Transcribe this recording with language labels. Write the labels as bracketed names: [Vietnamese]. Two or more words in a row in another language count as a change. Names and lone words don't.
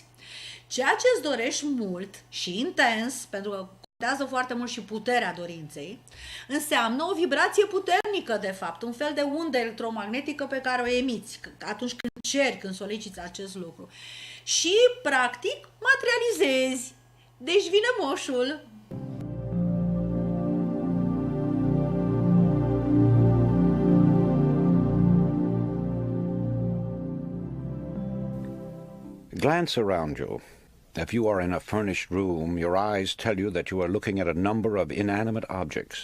[Romanian] Ceea ce îți dorești mult și intens, pentru că contează foarte mult și puterea dorinței, înseamnă o vibrație puternică, de fapt, un fel de undă electromagnetică pe care o emiți atunci când ceri, când soliciți acest lucru. Și, practic, materializezi. Deci vine moșul. [English] Glance around you. If you are in a furnished room, your eyes tell you that you are looking at a number of inanimate objects.